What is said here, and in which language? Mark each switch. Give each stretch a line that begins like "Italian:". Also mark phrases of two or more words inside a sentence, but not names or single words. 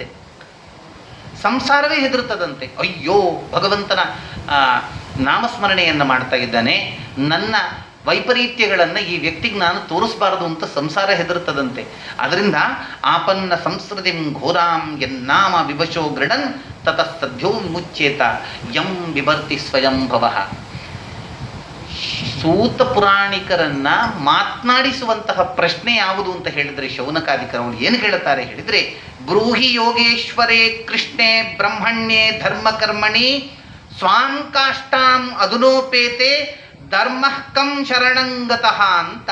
Kannada: ಸಂಸಾರವೇ ಹೆದರ್ತದಂತೆ. ಅಯ್ಯೋ, ಭಗವಂತನ ನಾಮಸ್ಮರಣೆಯನ್ನು ಮಾಡ್ತಾ ಇದ್ದಾನೆ, ನನ್ನ ವೈಪರೀತ್ಯಗಳನ್ನು ಈ ವ್ಯಕ್ತಿಗೆ ನಾನು ತೋರಿಸಬಾರದು ಅಂತ ಸಂಸಾರ ಹೆದರ್ತದಂತೆ.
Sanskrit: ಅದರಿಂದ ಆಪನ್ನ ಸಂಸ್ಕೃತಿಂ ಘೋರಾಂ ಯನ್ನಾಮ ವಿವಶೋ ಗೃಢನ್ ತತಃ ಸದ್ಯೋ ವಿಮುಚ್ಯೇತ ಯಂ ಬಿಭರ್ತಿ ಸ್ವಯಂಭವ.
Kannada: ಸೂತ ಪುರಾಣಿಕರನ್ನ ಮಾತನಾಡಿಸುವಂತಹ ಪ್ರಶ್ನೆ ಯಾವುದು ಅಂತ ಹೇಳಿದ್ರೆ ಶೌನಕಾದಿಕರು ಏನು ಹೇಳುತ್ತಾರೆ ಹೇಳಿದ್ರೆ,
Sanskrit: ಬ್ರೂಹಿ ಯೋಗೇಶ್ವರೇ ಕೃಷ್ಣೇ ಬ್ರಹ್ಮಣ್ಯೇ ಧರ್ಮಕರ್ಮಣಿ ಸ್ವಾಂ ಕಾಷ್ಟಾಂ ಅದುನೋಪೇತೆ ಧರ್ಮಃಕಂ ಶರಣಂಗತಃ ಅಂತ.